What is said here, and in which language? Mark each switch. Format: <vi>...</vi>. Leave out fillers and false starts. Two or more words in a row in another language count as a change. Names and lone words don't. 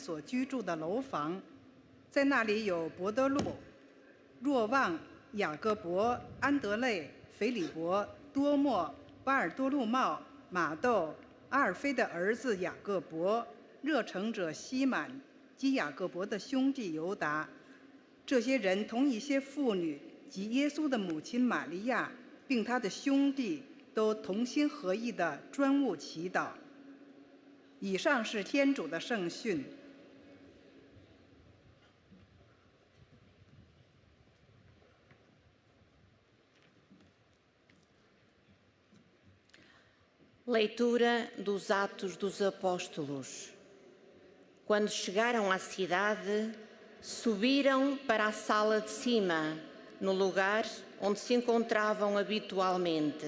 <zh>所居住的楼房，在那里有伯多禄、若望、雅各伯、安德肋、腓利伯、多默、巴尔多禄茂、马窦、阿尔菲的儿子雅各伯、热诚者西满及雅各伯的兄弟犹达。这些人同一些妇女及耶稣的母亲玛利亚，并他的兄弟，都同心合意地专务祈祷。以上是天主的圣训。</zh> <pt>Leitura dos Atos dos Apóstolos. Quando chegaram à cidade, subiram para a sala de cima, no lugar onde se encontravam habitualmente.</pt>